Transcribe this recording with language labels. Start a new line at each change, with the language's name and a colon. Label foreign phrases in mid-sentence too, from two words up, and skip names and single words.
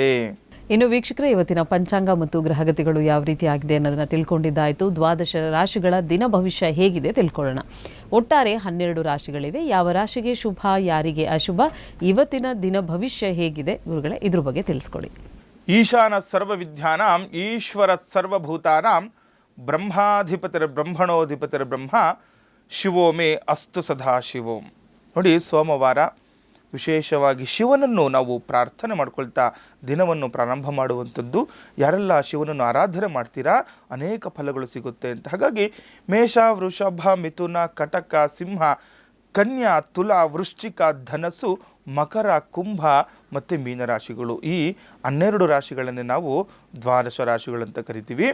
Kannada: ಇನ್ನು ವೀಕ್ಷಕರೇ, ಇವತ್ತಿನ ಪಂಚಾಂಗ ಮತ್ತು ಗ್ರಹಗತಿಗಳು ಯಾವ ರೀತಿ ಆಗಿದೆ ಅನ್ನೋದನ್ನು ತಿಳ್ಕೊಂಡಿದ್ದಾಯಿತು. 12 ರಾಶಿಗಳ ದಿನ ಭವಿಷ್ಯ ಹೇಗಿದೆ ತಿಳ್ಕೊಳ್ಳೋಣ. ಒಟ್ಟಾರೆ 12 ರಾಶಿಗಳಿವೆ. ಯಾವ ರಾಶಿಗೆ ಶುಭ, ಯಾರಿಗೆ ಅಶುಭ, ಇವತ್ತಿನ ದಿನ ಭವಿಷ್ಯ ಹೇಗಿದೆ ಗುರುಗಳೇ, ಇದ್ರ ಬಗ್ಗೆ ತಿಳಿಸ್ಕೊಡಿ.
Sanskrit: ಈಶಾನ ಸರ್ವವಿದ್ಯಾನಾಂ ಈಶ್ವರ ಸರ್ವಭೂತಾನಾಂ ಬ್ರಹ್ಮಾಧಿಪತಿರ್ ಬ್ರಹ್ಮಣೋಧಿಪತಿರ್ ಬ್ರಹ್ಮ ಶಿವೋ ಮೇ ಅಸ್ತು ಸದಾ ಶಿವೋಂ.
Kannada: ನೋಡಿ, ಸೋಮವಾರ ವಿಶೇಷವಾಗಿ ಶಿವನನ್ನು ನಾವು ಪ್ರಾರ್ಥನೆ ಮಾಡ್ಕೊಳ್ತಾ ದಿನವನ್ನು ಪ್ರಾರಂಭ ಮಾಡುವಂಥದ್ದು. ಯಾರೆಲ್ಲ ಶಿವನನ್ನು ಆರಾಧನೆ ಮಾಡ್ತೀರಾ ಅನೇಕ ಫಲಗಳು ಸಿಗುತ್ತೆ ಅಂತ. ಹಾಗಾಗಿ ಮೇಷ, ವೃಷಭ, ಮಿಥುನ, ಕಟಕ, ಸಿಂಹ, ಕನ್ಯಾ, ತುಲಾ, ವೃಶ್ಚಿಕ, ಧನಸ್ಸು, ಮಕರ, ಕುಂಭ ಮತ್ತು ಮೀನರಾಶಿಗಳು, ಈ 12 ರಾಶಿಗಳನ್ನೇ ನಾವು ದ್ವಾದಶ ರಾಶಿಗಳಂತ ಕರಿತೀವಿ.